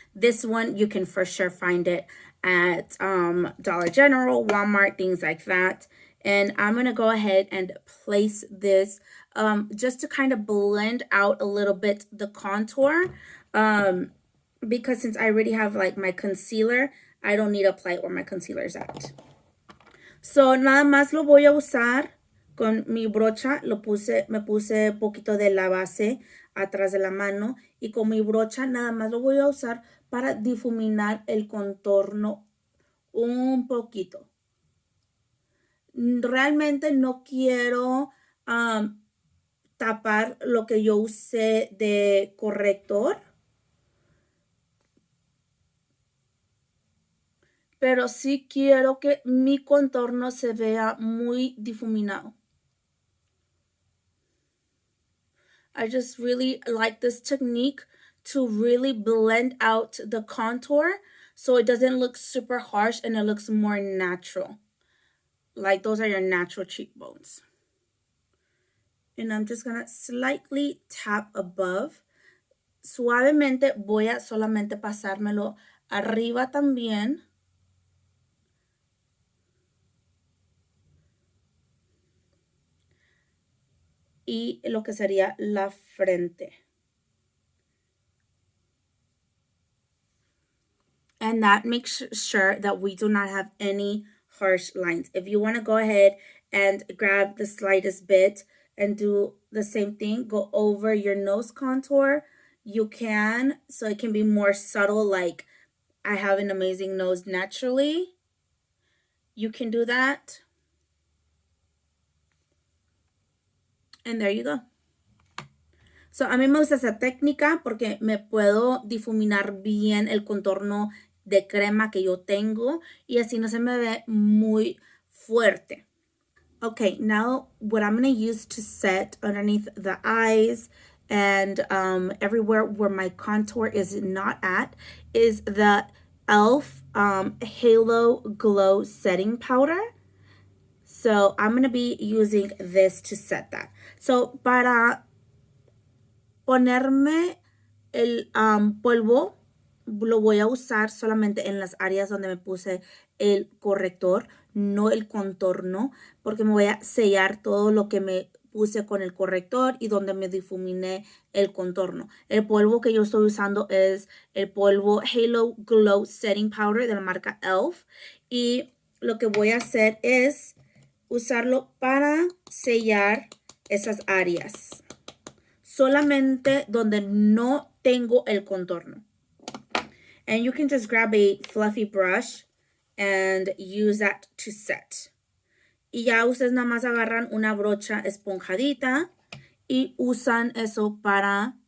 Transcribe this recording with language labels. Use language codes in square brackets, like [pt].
[en] This one, you can for sure find it at Dollar General, Walmart, things like that. And I'm going to go ahead and place this just to kind of blend out a little bit the contour. Because since I already have like my concealer, I don't need to apply where my concealer is at. [es] So nada más lo voy a usar con mi brocha. Me puse poquito de la base atrás de la mano. Y con mi brocha nada más lo voy a usar para difuminar el contorno un poquito. Realmente no quiero tapar lo que yo usé de corrector. Pero sí quiero que mi contorno se vea muy difuminado. [en] I just really like this technique to really blend out the contour so it doesn't look super harsh and it looks more natural. Like those are your natural cheekbones. And I'm just going to slightly tap above. [es] Suavemente voy a solamente pasármelo arriba también. Y lo que sería la frente. [en] And that makes sure that we do not have any harsh lines. If you want to go ahead and grab the slightest bit and do the same thing, go over your nose contour, you can, so it can be more subtle, like I have an amazing nose naturally. You can do that. And there you go. [es] So, a mí me gusta esa técnica porque me puedo difuminar bien el contorno de crema que yo tengo y así no se me ve muy fuerte. [en] Okay, now what I'm going to use to set underneath the eyes and everywhere where my contour is not at is the e.l.f. Halo Glow Setting Powder. So I'm going to be using this to set that. [es] So para ponerme el polvo, lo voy a usar solamente en las áreas donde me puse el corrector, no el contorno, porque me voy a sellar todo lo que me puse con el corrector y donde me difuminé el contorno. El polvo que yo estoy usando es el polvo Halo Glow Setting Powder de la marca e.l.f. Y lo que voy a hacer es usarlo para sellar esas áreas. Solamente donde no tengo el contorno. [en] And you can just grab a fluffy brush and use that to set. [es] Y ya ustedes nada más agarran una brocha esponjadita y usan eso para